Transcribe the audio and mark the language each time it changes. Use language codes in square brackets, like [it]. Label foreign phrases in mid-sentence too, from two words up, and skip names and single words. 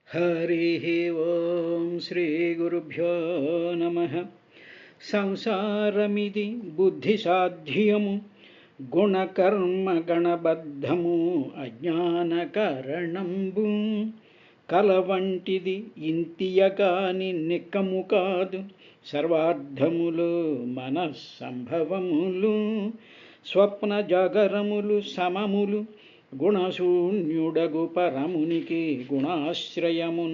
[sa] हरिः ओं श्रीगुरुभ्यो नमः। [te] సంసారమితి బుద్ధిసాధ్యము గుణకర్మగణబద్ధము అజ్ఞానకారణంబు కలవంటిది ఇంతియగాని నిక్కము కాదు సర్వార్థములు మనస్సంభవములు స్వప్న జాగరములు సమములు గుణశూన్యుడగు పరమునికి గుణాశ్రయమున